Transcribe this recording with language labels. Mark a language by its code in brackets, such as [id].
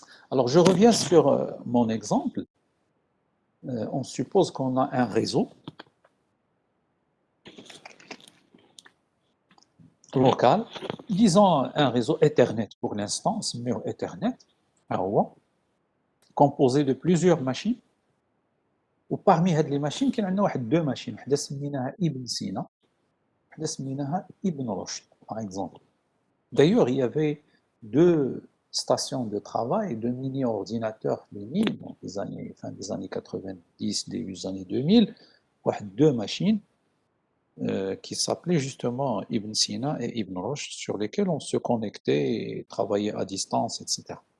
[fr] Alors je reviens sur mon exemple. On suppose qu'on a un réseau local, disons un réseau Ethernet pour l'instant, c'est mieux Ethernet, à Rouen, composé de plusieurs machines. [ar] وparmi هاد les machines كاين عندنا واحد [fr] deux machines, [ar] وحده سميناها ابن سينا, وحده سميناها ابن رشد, [fr] par exemple. D'ailleurs, il y avait deux stations de travail, deux mini-ordinateurs mini, dans les années, fin des années 90, début des années 2000, deux machines qui s'appelaient justement Ibn Sina et Ibn Rushd, sur lesquelles on se connectait et travaillait à distance, etc.